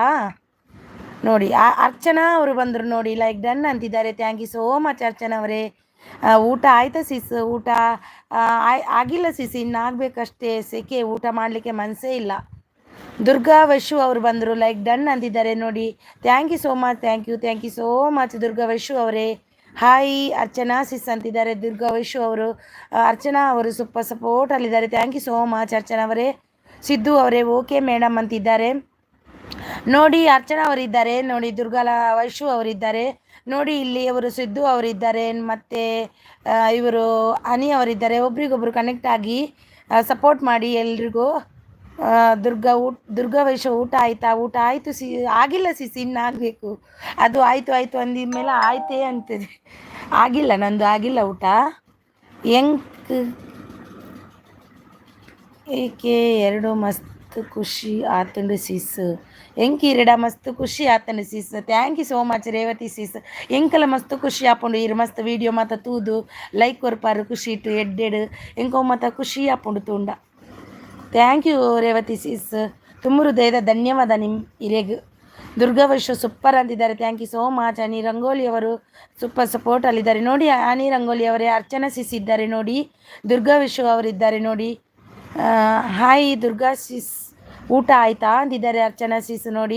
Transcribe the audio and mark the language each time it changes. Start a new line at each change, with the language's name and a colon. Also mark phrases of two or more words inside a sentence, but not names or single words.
Kannada: ನೋಡಿ, ಅರ್ಚನಾ ಅವರು ಬಂದರು ನೋಡಿ,
English: like done
Kannada: ಅಂತಿದ್ದಾರೆ.
English: thank you so much
Kannada: ಅರ್ಚನಾ ಅವರೇ. ಊಟ ಆಯ್ತಾ ಸಿಸ್? ಊಟ ಆಗಿಲ್ಲ ಸಿಸ್, ಇನ್ನು ಆಗಬೇಕಷ್ಟೇ. ಸೆಕೆ, ಊಟ ಮಾಡಲಿಕ್ಕೆ ಮನಸ್ಸೇ ಇಲ್ಲ. ದುರ್ಗಾ ವೈಶು ಅವರು ಬಂದರು,
English: like done
Kannada: ಅಂತಿದ್ದಾರೆ ನೋಡಿ.
English: Thank you so much. thank you so much ದುರ್ಗಾ ವೈಶು ಅವರೇ.
Kannada: ಹಾಯ್ ಅರ್ಚನಾ ಸಿಸ್ ಅಂತಿದ್ದಾರೆ ದುರ್ಗಾ ವೈಶು ಅವರು. ಅರ್ಚನಾ ಅವರು ಸೂಪರ್ ಸಪೋರ್ಟಲ್ಲಿದ್ದಾರೆ.
English: thank you so much
Kannada: ಅರ್ಚನಾ ಅವರೇ. ಸಿದ್ದು ಅವರೇ ಓಕೆ ಮೇಡಮ್ ಅಂತಿದ್ದಾರೆ ನೋಡಿ. ಅರ್ಚನಾ ಅವರಿದ್ದಾರೆ ನೋಡಿ. ದುರ್ಗಾ ವೈಶು ಅವರಿದ್ದಾರೆ ನೋಡಿ. ಇಲ್ಲಿ ಅವರು ಸಿದ್ದು ಅವರಿದ್ದಾರೆ, ಮತ್ತು ಇವರು ಹನಿ ಅವರಿದ್ದಾರೆ. ಒಬ್ರಿಗೊಬ್ರು ಕನೆಕ್ಟ್ ಆಗಿ ಸಪೋರ್ಟ್ ಮಾಡಿ ಎಲ್ರಿಗೂ. ದುರ್ಗಾ ವೈಶು ಊಟ ಆಯಿತಾ? ಊಟ ಆಯಿತು ಆಗಿಲ್ಲ ಸಿಸಿ, ಇನ್ನು ಆಗಬೇಕು. ಅದು ಆಯಿತು ಅಂದಿದ್ಮೇಲೆ ಆಯ್ತೇ ಅಂತದೆ. ಆಗಿಲ್ಲ, ನಂದು ಆಗಿಲ್ಲ ಊಟ.
Tulu: ಏಕೆ ಎರಡು ಮಸ್ತ್ ಖುಷಿ ಆತಂಡು ಸಿಸ್. ಎಂಕಿರಡ ಮಸ್ತ್ ಖುಷಿ ಆತಂಡು ಸಿಸ್.
English: Thank you so much Revathi sis.
Tulu: ಎಂಕಲ ಮಸ್ತ್ ಖುಷಿ ಆಪುಂಡು ಇರು ಮಸ್ತ್ ವೀಡಿಯೋ ಮಾತ ತೂದು ಲೈಕ್ ಕೊರ್ಪಾರು ಖುಷಿ ಇಟ್ಟು ಎಡ್ಡೆಡು ಎಂಕೋ ಮಾತ ಖುಷಿ ಆಪುಂಡು ತೂಂಡ.
English: thank you
Tulu: ರೇವತಿ ಸಿಸ್. ತುಂಬ ಹೃದಯದ ಧನ್ಯವಾದ ಇರೆಗ್.
Kannada: ದುರ್ಗಾ ವೈಶು ಸೂಪರ್ ಅಂತಿದ್ದಾರೆ.
English: thank you so much.
Kannada: ಹನಿ ರಂಗೋಲಿ ಅವರು ಸೂಪರ್ ಸಪೋರ್ಟಲ್ಲಿದ್ದಾರೆ ನೋಡಿ. ಹನಿ ರಂಗೋಲಿ ಅವರೇ. ಅರ್ಚನಾ ಸಿಸ್ ಇದ್ದಾರೆ ನೋಡಿ. ದುರ್ಗಾ ವೈಶು ಅವರಿದ್ದಾರೆ ನೋಡಿ. ಹಾಯ್ ದುರ್ಗಾ ಸಿಸ್, ಊಟ ಆಯಿತಾ ಅಂತಿದ್ದಾರೆ ಅರ್ಚನಾ ಸಿಸ್ ನೋಡಿ.